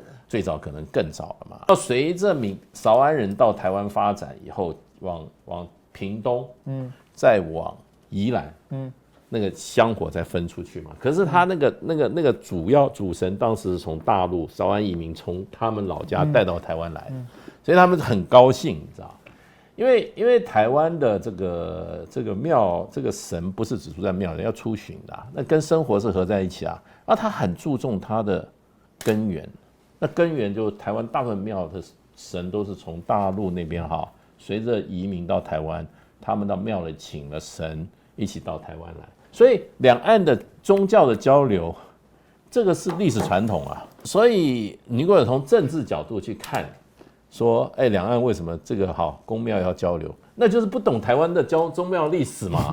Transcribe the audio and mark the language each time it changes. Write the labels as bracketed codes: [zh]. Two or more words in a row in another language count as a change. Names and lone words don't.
[zh] 最早可能更早了嘛。要隨着韶安人到台灣發展以後，往屏東，再往宜蘭，那個香火再分出去嘛。可是他那個主神當時是從大陸韶安移民從他們老家帶到台灣來，所以他們很高興，你知道，因為台灣的這個廟這個神不是只住在廟裡，要出巡的那跟生活是合在一起那他很注重他的根源，那根源就台灣大部分廟的神都是從大陸那邊隨着移民到台灣，他們到廟裡請了神一起到台灣來。所以兩岸的宗教的交流，這個是歷史傳統所以你如果從政治角度去看，說兩岸為什麼這個宮廟要交流，那就是不懂台灣的宗廟歷史嘛。